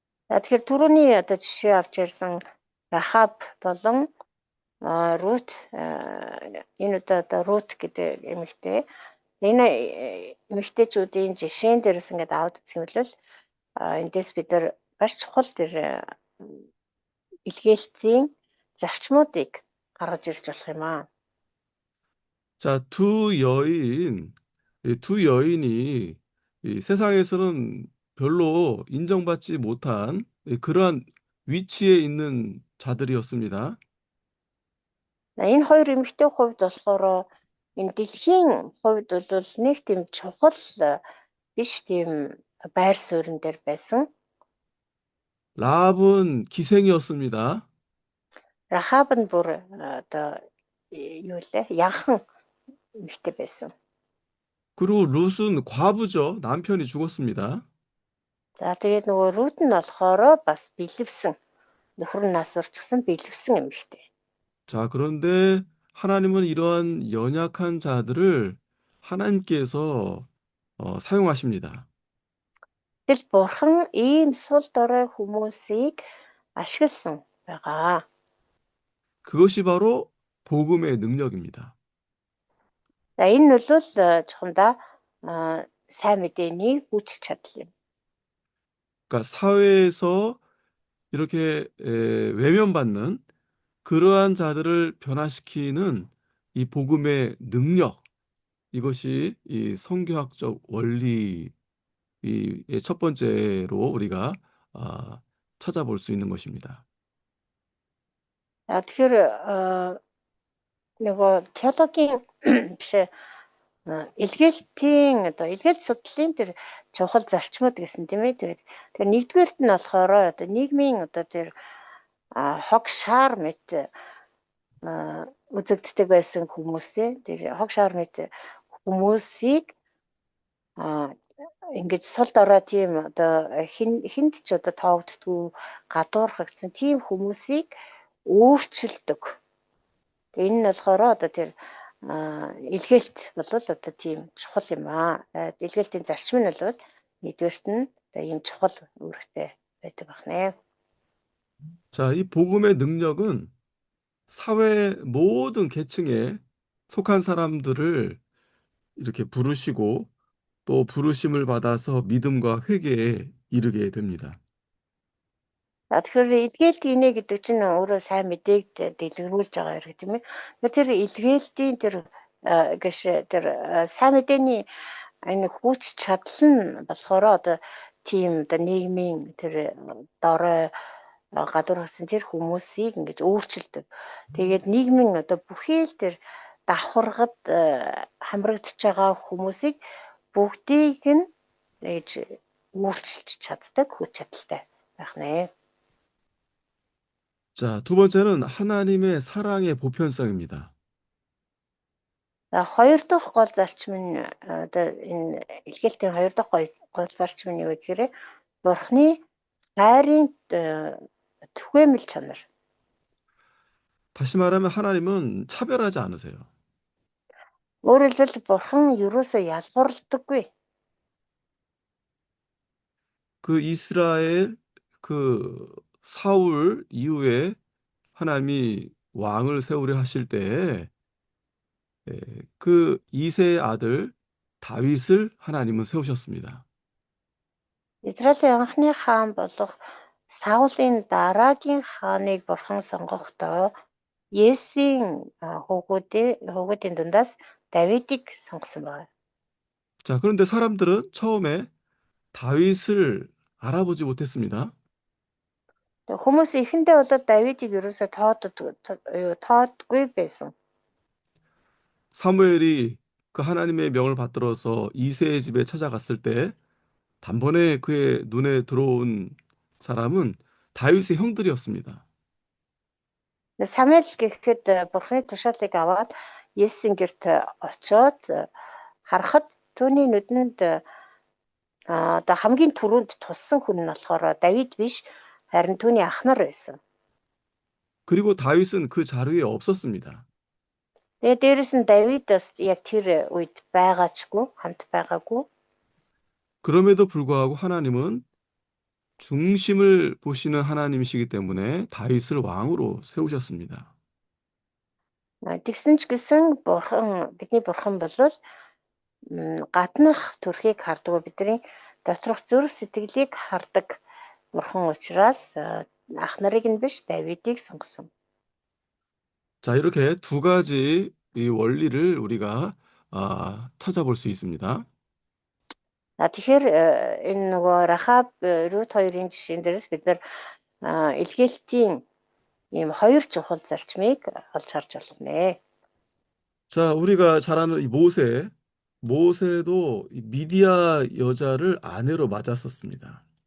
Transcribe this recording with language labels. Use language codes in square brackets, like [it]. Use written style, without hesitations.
[mn] За тэгэхээр түрүүний жишээ авч ярьсан Рахаб болон Рут энэ Рут гэдэг эмэгтэй Энэ эмэгтэйчүүдийн жишээн дээрээс ингээд аваад үзэх юм бол эндээс бид нар маш чухал тэр илгээлтийн зарчмуудыг гаргаж ирж болох юм аа. [ko] 자, 이 두 여인이 이 세상에서는 별로 인정받지 못한 그러한 위치에 있는 자들이었습니다. [mn] Энэ хоёр эмэгтэй хувьд болохоор энэ дэлхийн хувьд бол нэг тийм чухал биш тийм байр суурин дээр байсан. [ko] 라합은 기생이었습니다. [mn] Рахаб нь бүр одоо юу лээ? Янхан эмэгтэй байсан. [ko] 그리고 룻은 과부죠. 남편이 죽었습니다. [mn] За тэгээд нөгөө Рут нь болохоор бас бэлэвсэн. Нөхөр нь нас урчихсан бэлэвсэн эмэгтэй. [ko] 자, 그런데 하나님은 이러한 연약한 자들을 하나님께서 사용하십니다. [mn] Тэгэл бурхан ийм сул дорой хүмүүсийг ашигласан байгаа. [ko] 그것이 바로 복음의 능력입니다. [mn] За энэ нь бол чухамдаа сайн мэдээний хүч чадал юм. [ko] 그러니까 사회에서 이렇게 외면받는 그러한 자들을 변화시키는 이 복음의 능력, 이것이 이 성교학적 원리의 첫 번째로 우리가 찾아볼 수 있는 것입니다. [mn] Тэгэхээр нөгөө теологийн биш илгээлтийн одоо илгээлт судлалын тэр чухал зарчмууд гэсэн тийм ээ. Тэгээд тэр нэгдүгээрт нь болохоор одоо нийгмийн одоо тэр хог шаар мэт үзэгддэг байсан хүмүүсээ тэр хог шаар мэт хүмүүсийг ингэж сул дорой тийм одоо хинд ч одоо тоогддгүй гадуурхагдсан тийм хүмүүсийг өөрчилдөг. Тэгээ энэ нь болохоор одоо тэр илгээлт бол одоо тийм чухал юм аа. Илгээлтийн зарчим нь бол нэгдүгээрт нь одоо ийм чухал үүрэгтэй байдаг байна. [ko] 자, 이 복음의 능력은 사회 모든 계층에 속한 사람들을 이렇게 부르시고 또 부르심을 받아서 믿음과 회개에 이르게 됩니다. [mn] Тэгэхээр илгээлт инэ гэдэг чинь өөрөө сайн мэдээг дэлгэрүүлж байгаа хэрэг тийм ээ. Тэр илгээлтийн тэр тэр сайн мэдээний энэ хүч чадал нь болохоор одоо тийм одоо нийгмийн тэр дорой гадуур хасан тэр хүмүүсийг ингэж өөрчилдөг. Тэгээд нийгмийн одоо бүхий л тэр давхаргад хамрагдж байгаа хүмүүсийг бүгдийг нь ингэж өөрчилж чаддаг хүч чадалтай байх нэ. [ko] 자, 두 번째는 하나님의 사랑의 보편성입니다. [mn] За хоёр дахь гол зарчим нь одоо энэ илгээлтийн хоёр дахь гол зарчим нь юу гэхээр Бурхны хайрын түгээмэл чанар. [ko] 다시 말하면 하나님은 차별하지 않으세요. [mn] Өөрөөр хэлбэл Бурхан ерөөсөө ялгуурлагдаггүй. [ko] 그 이스라엘 그 사울 이후에 하나님이 왕을 세우려 하실 때에 그 이세의 아들 다윗을 하나님은 세우셨습니다. [mn] Израилийн анхны хаан болох Саулын дараагийн хааныг Бурхан сонгохдоо Есийн хүүгүүдийн дундаас Давидыг сонгосон байна. [ko] 자, 그런데 사람들은 처음에 다윗을 알아보지 못했습니다. [mn] Хүмүүс эхэндээ бол Давидыг ерөөсөө тоодгүй байсан. [ko] 사무엘이 그 하나님의 명을 받들어서 이새의 집에 찾아갔을 때 단번에 그의 눈에 들어온 사람은 다윗의 형들이었습니다. [mn] Самуэль гэхэд Бурханы тушаалыг аваад Есийн гэрт очиод харахад түүний нүдэнд одоо хамгийн түрүүнд туссан хүн нь болохоор Давид биш харин түүний ах нар байсан. [ko] 그리고 다윗은 그 자리에 없었습니다. [mn] Тэгээ дээрэс нь Давид бас яг тэр үед хамт байгаагүй. [ko] 그럼에도 불구하고 하나님은 중심을 보시는 하나님이시기 때문에 다윗을 왕으로 세우셨습니다. [mn] Тэгсэн ч гэсэн бидний бурхан бол гаднах төрхийг хардаг. Бидний доторх зүрх сэтгэлийг хардаг бурхан учраас ах нарыг нь биш Давидыг сонгосон. [ko] 자, 이렇게 두 가지 이 원리를 우리가 찾아볼 수 있습니다. [mn] Тэгэхээр энэ нөгөө Рахаб, Рут хоёрын жишээн дээрээс бид нар илгээлтийн ийм хоёр чухал зарчмыг олж харж байна. [ko] 자, 우리가 잘 아는 이 모세도 이 미디아 여자를 아내로 맞았었습니다.